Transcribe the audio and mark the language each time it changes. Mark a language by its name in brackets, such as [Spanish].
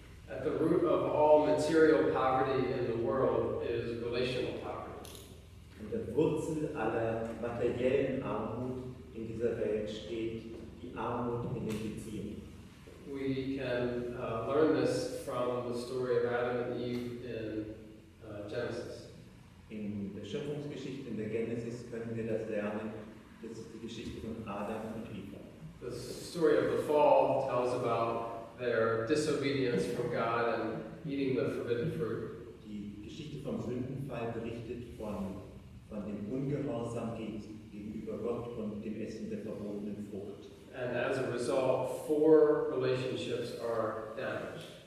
[English] At the root of all material poverty in the world is relational poverty. [German] An der Wurzel aller materiellen Armut in dieser Welt steht die Armut in den Beziehungen. [English] We can learn this from the story of Adam and Eve in Genesis. [German] In der Schöpfungsgeschichte, in der Genesis, können wir das lernen. Das ist die Geschichte von Adam und Eva. [English] The story of the fall tells about their disobedience from God and eating the forbidden fruit. [German] Die Geschichte vom Sündenfall berichtet von dem Ungehorsam gegenüber Gott und dem Essen der verbotenen Frucht. [English] And as a result, 4 relationships are damaged.